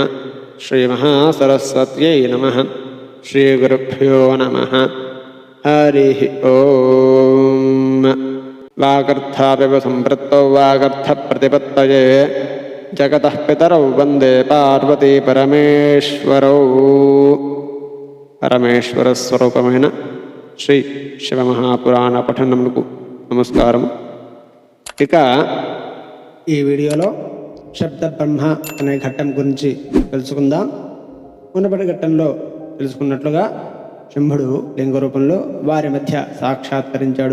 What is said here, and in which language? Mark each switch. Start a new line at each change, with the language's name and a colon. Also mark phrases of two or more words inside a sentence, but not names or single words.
Sanskrit: श्रीमहासरस्वत्यै नमः। श्रीगुरुभ्यो नमः। हरिः ओम। वागर्थापिव सम्पृक्तौ वागर्थप्रतिपत्तये जगतः पितरौ वन्दे पार्वती परमेश्वरौ।
Telugu: పరమేశ్వరస్వరూపమైన శ్రీ శివమహాపురాణ పఠనమునకు నమస్కారం. ఇక ఈ వీడియోలో శబ్ద బ్రహ్మ అనే ఘట్టం గురించి తెలుసుకుందాం. మునుపటి ఘట్టంలో తెలుసుకున్నట్లుగా శంభుడు లింగ రూపంలో వారి మధ్య సాక్షాత్కరించాడు.